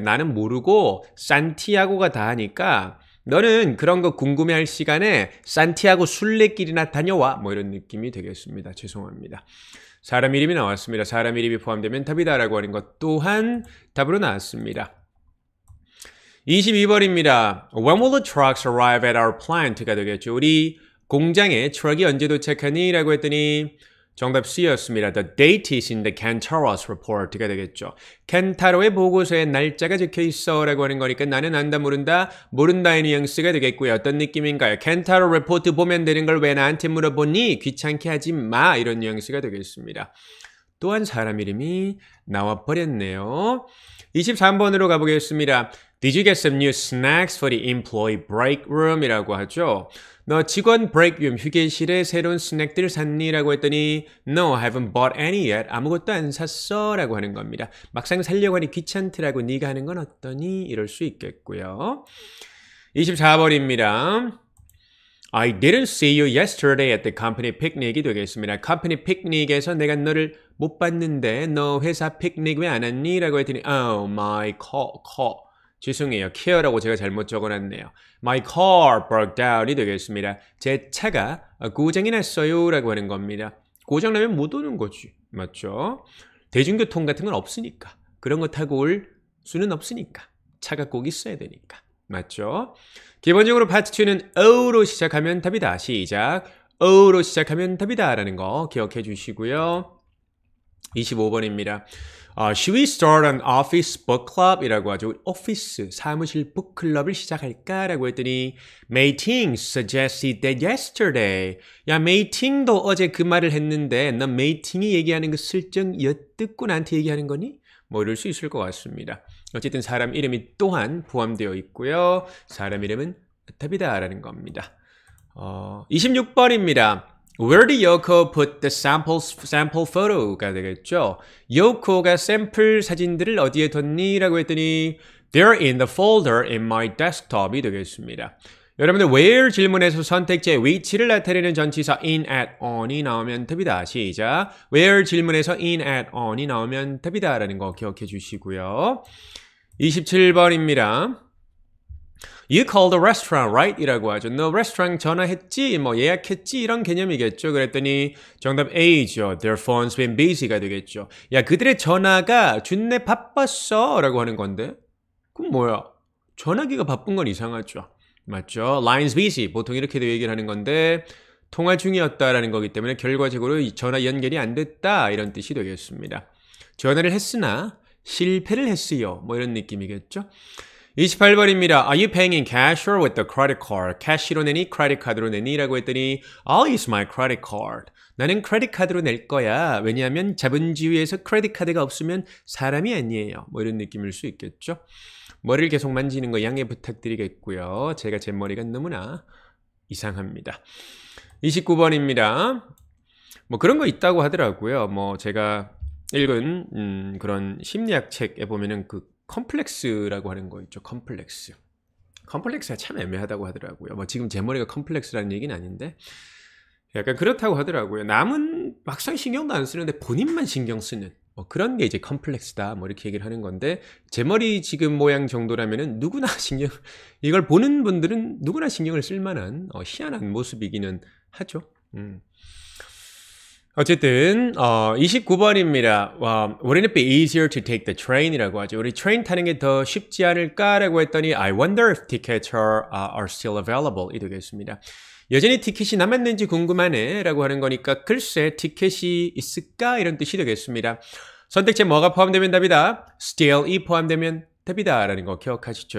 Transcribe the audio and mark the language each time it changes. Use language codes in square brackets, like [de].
[ko] 나는 모르고 산티아고가 다 하니까 너는 그런 거 궁금해할 시간에 산티아고 순례길이나 다녀와. 뭐 이런 느낌이 되겠습니다. 죄송합니다. 사람 이름이 나왔습니다. 사람 이름이 포함되면 답이다라고 하는 것 또한 답으로 나왔습니다. 22번입니다. [en] When will the trucks arrive at our plant가 되겠죠. [ko] 우리 공장에 트럭이 언제 도착하니? 라고 했더니 정답 C였습니다. [en] The date is in the Kantaro's report가 되겠죠. [ko] 켄타로의 보고서에 날짜가 적혀 있어 라고 하는 거니까 나는 안다 모른다 모른다의 뉘앙스가 되겠고요. 어떤 느낌인가요? 켄타로 리포트 보면 되는 걸 왜 나한테 물어보니? 귀찮게 하지 마 이런 뉘앙스가 되겠습니다. 또한 사람 이름이 나와버렸네요. 23번으로 가보겠습니다. [en] Did you get some new snacks for the employee break room? [ko] 이라고 하죠. 너 직원 브레이크룸 휴게실에 새로운 스낵들 샀니? 라고 했더니 [en] No, I haven't bought any yet. [ko] 아무것도 안 샀어 라고 하는 겁니다. 막상 살려고 하니 귀찮더라고. 네가 하는 건 어떠니? 이럴 수 있겠고요. 24번입니다. [en] I didn't see you yesterday at the company picnic이 되겠습니다. [ko] company picnic에서 내가 너를 못 봤는데 너 회사 피크닉 왜 안 왔니? 라고 했더니 [en] Oh, my car. [ko] 죄송해요. care라고 제가 잘못 적어놨네요. [en] My car broke down이 되겠습니다. [ko] 제 차가 고장이 났어요 라고 하는 겁니다. 고장나면 못 오는 거지. 맞죠? 대중교통 같은 건 없으니까. 그런 거 타고 올 수는 없으니까. 차가 꼭 있어야 되니까. 맞죠? 기본적으로 파트 2는 O로 시작하면 답이다. 시작. O로 시작하면 답이다 라는 거 기억해 주시고요. 25번입니다. [en] Should we start an office book club? 이라고 하죠. [ko] 오피스, 사무실 북클럽을 시작할까라고 했더니 [en] Mei Ting suggested that yesterday. [ko] 야, Mei Ting도 어제 그 말을 했는데 넌 Mei Ting이 얘기하는 거 슬쩍 엿듣고 나한테 얘기하는 거니? 뭐 이럴 수 있을 것 같습니다. 어쨌든 사람 이름이 또한 포함되어 있고요. 사람 이름은 탑이다라는 겁니다. 26번입니다. [en] Where did Yoko put the sample photo가 되겠죠. [ko] Yoko가 샘플 사진들을 어디에 뒀니? [en] 라고 했더니 They're in the folder in my desktop이 되겠습니다. [ko] 여러분들 where 질문에서 선택지의 위치를 나타내는 전치사 in, at, on이 나오면 답이다. 시작. where 질문에서 in, at, on이 나오면 답이다 라는 거 기억해 주시고요. 27번입니다. [en] You called the restaurant, right? [ko] 이라고 하죠. 너 레스토랑 전화했지? 뭐 예약했지? 이런 개념이겠죠. 그랬더니 정답 A죠. [en] Their phone's been busy가 되겠죠. [ko] 야, 그들의 전화가 준내 바빴어 라고 하는 건데 그럼 뭐야? 전화기가 바쁜 건 이상하죠. [en] 맞죠? Line's busy. [ko] 보통 이렇게도 얘기를 하는 건데 통화 중이었다라는 거기 때문에 결과적으로 전화 연결이 안 됐다 이런 뜻이 되겠습니다. 전화를 했으나 실패를 했어요. 뭐 이런 느낌이겠죠. 28번입니다. [en] Are you paying in cash or with the credit card? [ko] 캐시로 내니? 크레딧 카드로 내니? [en] 라고 했더니 I'll use my credit card. [ko] 나는 크레딧 카드로 낼 거야. 왜냐하면 자본주의에서 크레딧 카드가 없으면 사람이 아니에요. 뭐 이런 느낌일 수 있겠죠. 머리를 계속 만지는 거 양해 부탁드리겠고요. 제가 제 머리가 너무나 이상합니다. 29번입니다. 뭐 그런 거 있다고 하더라고요. 뭐 제가 읽은 그런 심리학 책에 보면은 그 컴플렉스라고 하는 거 있죠. 컴플렉스가 참 애매하다고 하더라고요. 뭐 지금 제 머리가 컴플렉스라는 얘기는 아닌데 약간 그렇다고 하더라고요. 남은 막상 신경도 안 쓰는데 본인만 신경 쓰는 뭐 그런 게 이제 컴플렉스다 뭐 이렇게 얘기를 하는 건데 제 머리 지금 모양 정도라면은 누구나 이걸 보는 분들은 누구나 신경을 쓸 만한 희한한 모습이기는 하죠. 어쨌든 29번입니다. [en] Wouldn't it be easier to take the train이라고 하죠. [ko] 우리 트레인 타는 게 더 쉽지 않을까라고 했더니 [en] I wonder if tickets are still available [ko] 이 되겠습니다. 여전히 티켓이 남았는지 궁금하네 라고 하는 거니까 글쎄 티켓이 있을까 이런 뜻이 되겠습니다. 선택지에 뭐가 포함되면 답이다. still이 포함되면 답이다 라는 거 기억하시죠.